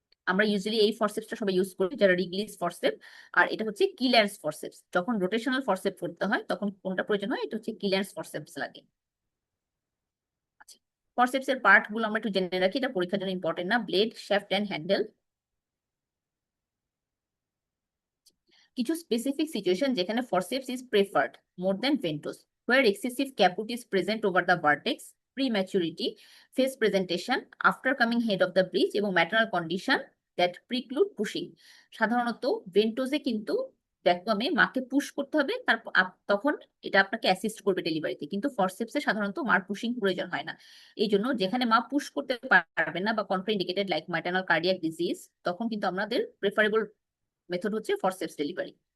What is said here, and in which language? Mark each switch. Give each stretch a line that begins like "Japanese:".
Bangla: আমরা ইউজুয়ালি এই ফরসেপসটা সবাই ইউজ করি, যারা রিগলিস ফরসেপ। আর এটা হচ্ছে কিল্যান্স ফরসেপস। যখন রোটেশনাল ফরসেপ করতে হয় তখন কোনটা প্রয়োজন হয়? এটা হচ্ছে কিল্যান্স ফরসেপস লাগে। আচ্ছা, ফরসেপসের পার্ট গুলো আমরা একটু জেনে রাখি, এটা পরীক্ষার জন্য ইম্পর্টেন্ট না। Blade, shaft and handle. কিছু স্পেসিফিক সিচুয়েশন যেখানে
English: Forceps is preferred more than ventouse, where excessive caput is present over the vertex, prematurity, face presentation, after coming head of the breech এবং maternal condition that preclude pushing।
Bangla: সাধারণত ভেন্টোসে কিন্তু ভ্যাকুয়ামে মাকে push করতে হবে, তখন এটা আপনাকে অ্যাসিস্ট করবে ডেলিভারিতে, কিন্তু ফরসেপসে সাধারণত মার পুশিং প্রয়োজন হয় না। এই জন্য যেখানে মা পুশ করতে পারবে না বা contraindicated like maternal cardiac disease, তখন কিন্তু আমাদের প্রেফারেবল মেথড হচ্ছে ফরসেপস ডেলিভারি।